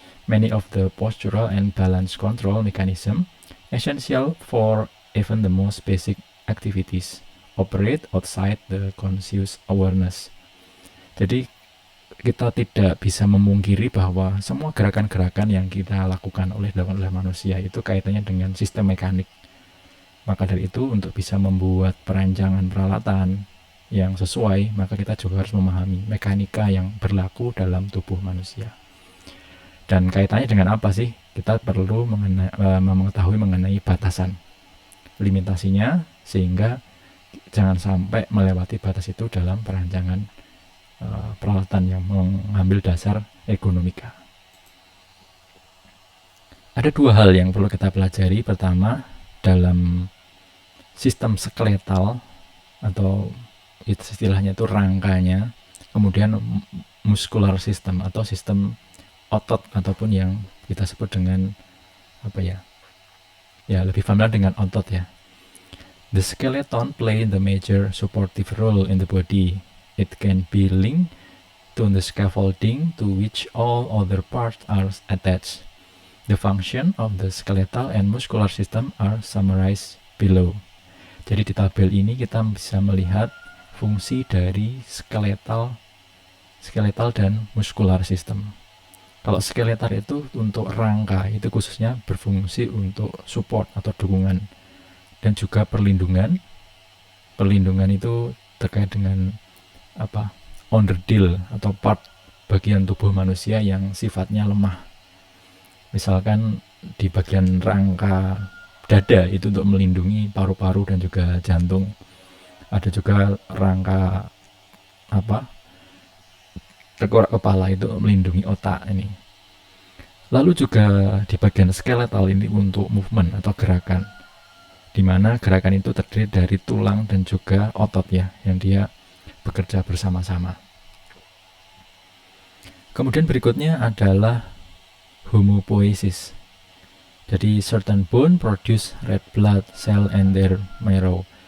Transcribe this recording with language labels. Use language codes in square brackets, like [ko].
[en] Many of the postural and balance control mechanism essential for even the most basic activities operate outside the conscious awareness. [id] Jadi kita tidak bisa memungkiri bahwa semua gerakan-gerakan yang kita lakukan oleh manusia itu kaitannya dengan sistem mekanik. Maka dari itu untuk bisa membuat perancangan peralatan yang sesuai, maka kita juga harus memahami mekanika yang berlaku dalam tubuh manusia. Dan kaitannya dengan apa sih? Kita perlu mengetahui mengenai batasan, limitasinya, sehingga jangan sampai melewati batas itu dalam perancangan peralatan yang mengambil dasar ergonomika. Ada dua hal yang perlu kita pelajari. Pertama, dalam sistem skeletal atau istilahnya itu rangkanya, kemudian muscular system atau sistem otot ataupun yang kita sebut dengan apa ya? Ya, lebih familiar dengan otot ya. [en] The skeleton play the major supportive role in the body. It can be linked to the scaffolding to which all other parts are attached. The function of the skeletal and muscular system are summarized below. [id] Jadi di tabel ini kita bisa melihat fungsi dari skeletal dan muscular system. Kalau skeletal itu untuk rangka, itu khususnya berfungsi untuk support atau dukungan dan juga perlindungan. Perlindungan itu terkait dengan underdeal atau part bagian tubuh manusia yang sifatnya lemah. Misalkan di bagian rangka dada itu untuk melindungi paru-paru dan juga jantung. Ada juga rangka tengkorak kepala itu melindungi otak ini. Lalu juga di bagian skeletal ini untuk movement atau gerakan, di mana gerakan itu terdiri dari tulang dan juga otot ya, yang dia bekerja bersama-sama. Kemudian berikutnya adalah homopoiesis. [en] Jadi certain bone produce red blood cell and their marrow.